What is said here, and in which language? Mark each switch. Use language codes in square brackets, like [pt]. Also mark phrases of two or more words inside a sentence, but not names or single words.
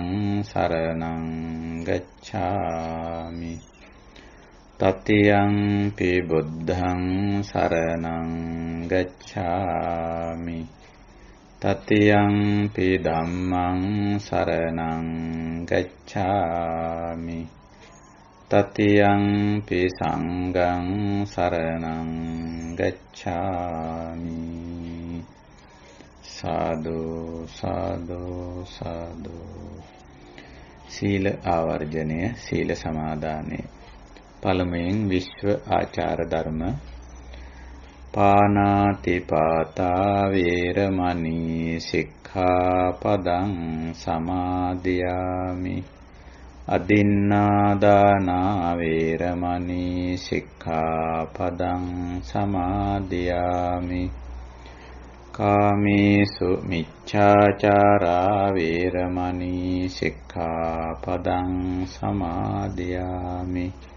[pi] සරණං ගච්ඡාමි, တတိယံ පි බුද්ධං සරණං ගච්ඡාමි, တတိယံ පි ධම්මං සරණං ගච්ඡාමි, တတိယံ පි සංඝං සරණං ගච්ඡාමි. සාදු සාදු සාදු. [si] සීල ආවර්ජනය, සීල සමාදානය. පළමුවෙන් විශ්ව ආචාර ධර්ම. [pi] පානාතිපාතා වේරමණී සික්ඛාපදං සමාදියාමි, අදින්නාදානා වේරමණී සික්ඛාපදං සමාදියාමි, කාමේසු මිච්ඡාචාරා වේරමණී සික්ඛාපදං සමාදියාමි,